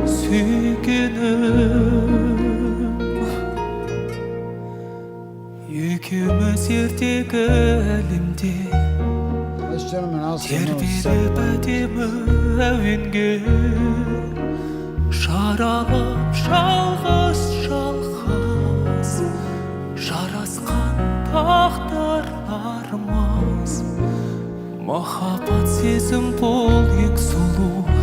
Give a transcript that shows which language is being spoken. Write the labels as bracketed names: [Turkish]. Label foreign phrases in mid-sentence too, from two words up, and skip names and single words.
[Kazakh] Екеуміз ертегі әлемде [English] This gentleman also knows [Kazakh] тербеліп [English] seven languages. [Kazakh] әдемі әуенге жаралып жалғыз жалғыз жарасқан тағдырларымыз махаббат сезім бұл ең сұлу